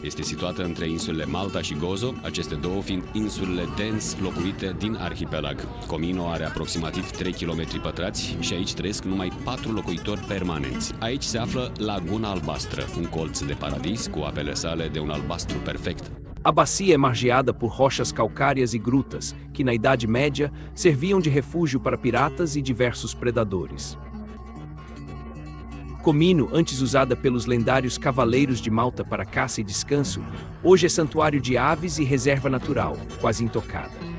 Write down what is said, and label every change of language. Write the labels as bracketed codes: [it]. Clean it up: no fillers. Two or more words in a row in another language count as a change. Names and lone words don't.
[ro] Este situată între insulele Malta și Gozo, aceste două fiind insulele dens locuite din arhipelag. Comino are aproximativ 3 km pătrați și aici trăiesc numai 4 locuitori permanenți. Aici se află Laguna Albastră, un colț de paradis cu apele sale de un albastru perfect. [pt] A bacia é margeada por rochas calcárias e grutas, que na Idade Média serviam de refúgio para piratas e diversos predadores. Comino, antes usada pelos lendários cavaleiros de Malta para caça e descanso, hoje é santuário de aves e reserva natural, quase intocada.